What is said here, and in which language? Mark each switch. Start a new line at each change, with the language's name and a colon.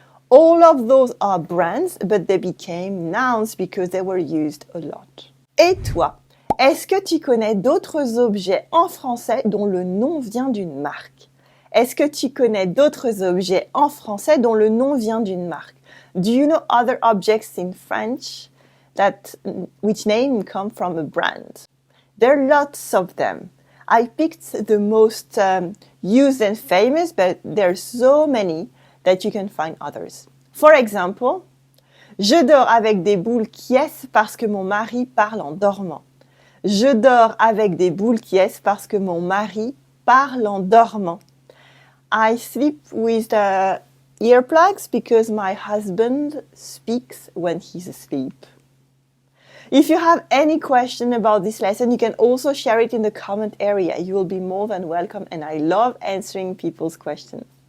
English: All of those are brands, but they became nouns because they were used a lot.
French: Et toi, est-ce que tu connais d'autres objets en français dont le nom vient d'une marque? Est-ce que tu connais d'autres objets en français dont le nom vient d'une marque?
English: Do you know other objects in French which name come from a brand? There are lots of them. I picked the most used and famous, but there are so many that you can find others. For example,
French: je dors avec des boules quies parce que mon mari parle en dormant. Je dors avec des boules quies parce que mon mari parle en dormant.
English: I sleep with earplugs because my husband speaks when he's asleep. If you have any question about this lesson, you can also share it in the comment area. You will be more than welcome, and I love answering people's questions.